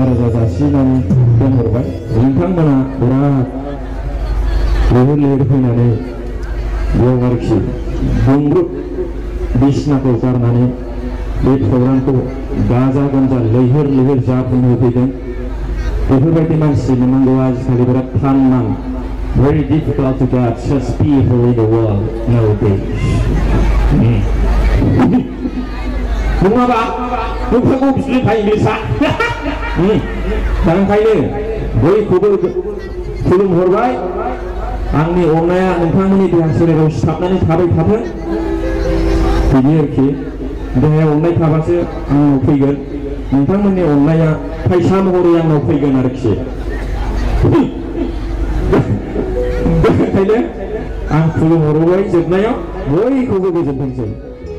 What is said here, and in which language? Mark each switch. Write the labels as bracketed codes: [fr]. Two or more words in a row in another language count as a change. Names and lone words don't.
[brx] रोजा जासिनानै दोनहरबाय नोंथांमोना बिराद लैहोर लैहोर फैनानै बेयाव आरोखि दुंब्रुद बिसिनाखौ गारनानै बे प्रग्रामखौ गाजा गोमजा लैहोर लैहोर जाफुंहोफैदों बेफोरबायदि मानसि मोननांगौआ आजिखालि बिराद थान [en] very difficult to get such people in the world nowadays. [brx] नङाबा नोंथांखौ बिदिनो थायो सा दा ओंखायनो बयखौबो खुलुमहरबाय आंनि अननाया नोंथांमोननि देहा सोलेराव सिथाबनानै थाबाय थाथों बिदि आरोखि देहायाव अननाय थाबासो आंनाव फैगोन नोंथांमोननि अननाया फैसा महरै आंनाव फैगोन आरोखि ओंखायनो आं खुलुमहरबाय जोबनायाव बयखौबो गोजोनथोंसै